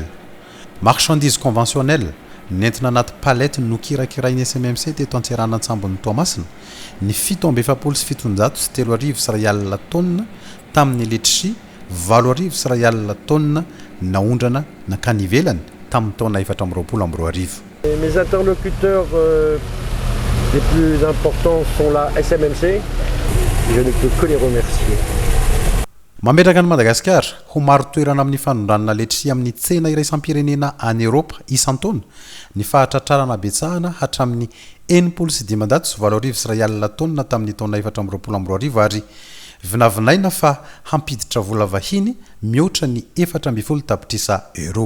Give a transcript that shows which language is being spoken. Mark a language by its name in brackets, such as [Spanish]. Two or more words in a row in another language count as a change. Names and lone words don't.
[French] Marchandise conventionnelle [Malagasy] nentina anaty palette no kirakirainy SMMC teto Antsiranantsambo ny Toamasina ny 777 sy 3 tonne tamin'ny letry 7 tonne naondrana nakany ivelany tamin'ny taona 2022. [French] Mes interlocuteurs les plus importants sont la SMMC. Je ne peux que les remercier. [Malagasy] Mametraka ny Madagasikara ho maro toerana amin'ny fanondranana letry amin'ny tsena iraisam-pirenena any Eropa isan-taona ny fahatratrarana betsahana hatramin'ny 700 tonne tamin'ny taona 2022 ary vinavinaina fa hampiditra vola vahiny mihoatra ny 400 tapitrisa euro.